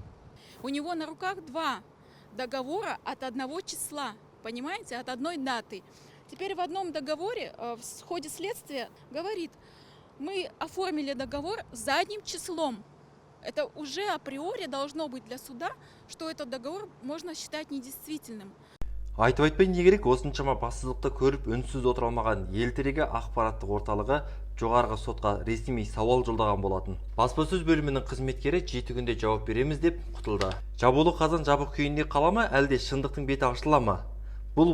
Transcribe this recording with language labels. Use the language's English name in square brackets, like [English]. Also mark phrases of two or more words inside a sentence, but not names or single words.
[Russian] У него на руках 2 договора от одного числа, понимаете, от одной даты. Теперь в одном договоре в ходе следствия говорит, мы оформили договор задним числом. Это уже априори должно быть для суда, что этот договор можно считать недействительным. [Kazakh] Айтып айтпай не керек, осыншама бассыздықты көріп үнсіз отыра алмаған елтірегі ақпараттық орталығы жоғарғы сотқа ресми сауал жолдаған болатын. Баспасөз бөлімінің қызметкері 7 күнде жауап береміз деп құтылды. Жабулы қазан жабық күйінде қала ма, әлде шындықтың беті ашыла ма?